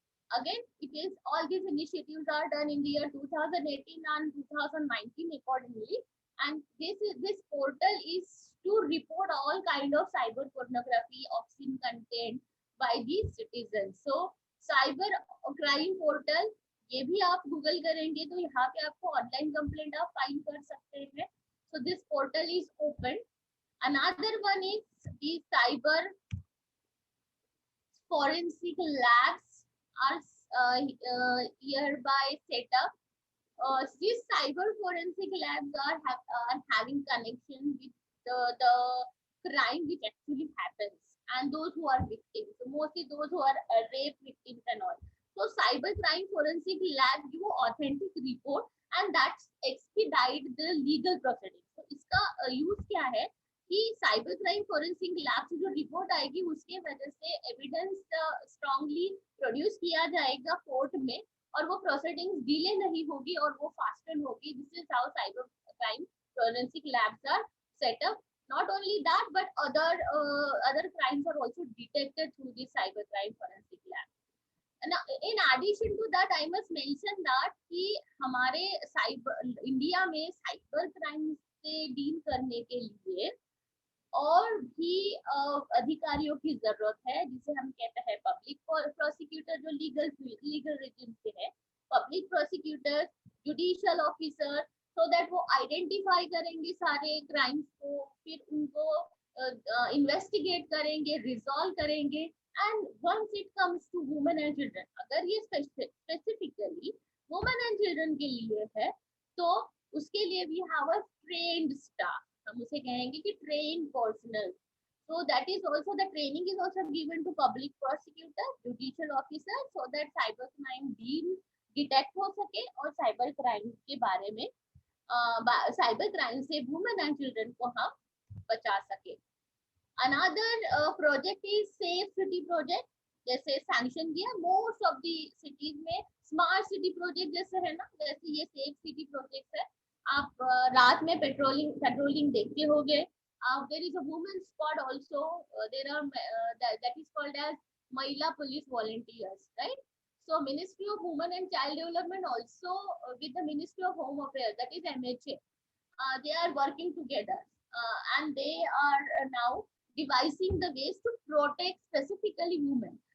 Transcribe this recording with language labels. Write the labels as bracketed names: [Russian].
[English] Again, it is all these initiatives are done in the year 2018 and 2019 accordingly, and this portal is to report all kind of cyber pornography, obscene content by these citizens. So cyber crime portal, [Hindi] ये भी आप Google करेंगे तो यहाँ पे आपको online complaint आप file कर सकते हैं. [English] So this portal is open. Another one is the cyber forensic labs are hereby set up. These cyber forensic labs are having connection with the crime which actually happens, and those who are victims, so mostly those who are rape victims and all. So cyber crime forensic lab give authentic report, and that's expedite the legal proceedings. [Hindi] So इसका use क्या है कि cyber crime forensic lab से जो report आएगी उसके वजह से एविडेंस स्ट्रांगली प्रोड्यूस किया जाएगा कोर्ट में, और वो प्रोसीडिंग्स डिले नहीं होगी और वो फास्टर होगी. [English] This is how cyber crime forensic labs are set up. Not only that, but other crimes are also detected through the cyber crime forensic lab. And in addition to that, I must mention that [Hindi] कि हमारे India में cyber crime से deal करने के लिए और भी अधिकारियों की जरूरत है, जिसे हम कहते हैं पब्लिक प्रोसिक्यूटर, जो लीगल रीजन से है. Public prosecutor, judicial officer, so that वो आइडेंटिफाई करेंगे सारे क्राइम्स को, फिर उनको इन्वेस्टिगेट करेंगे, रिजॉल्व करेंगे. [English] and once it comes to women and children, [Hindi] अगर ये स्पेसिफिकली वुमेन एंड चिल्ड्रन के लिए है, तो उसके लिए [English] we have a trained staff, [Hindi] हम उसे कहेंगे कि [English] Train personnel. So that is also, the training is also given to public prosecutor, judicial officer, so that cyber crime deal [Hindi] detect हो सके और साइबर क्राइम के बारे में साइबर क्राइम से वुमेन एंड चिल्ड्रन को हम बचा सके. [English] Another project is Safe City project. [Hindi] जैसे सैंक्शन किया [English] most of the cities [Hindi] में। स्मार्ट सिटी प्रोजेक्ट जैसे है ना, वैसे ये सेफ सिटी प्रोजेक्ट है। आप रात में पेट्रोलिंग देखते होंगे। [English] There is a women squad also, there are that is called as Mahila Police Volunteers, right? So Ministry of Women and Child Development also with the Ministry of Home Affairs, that is MHA, they are working together, and they are now devising the ways to protect specifically women.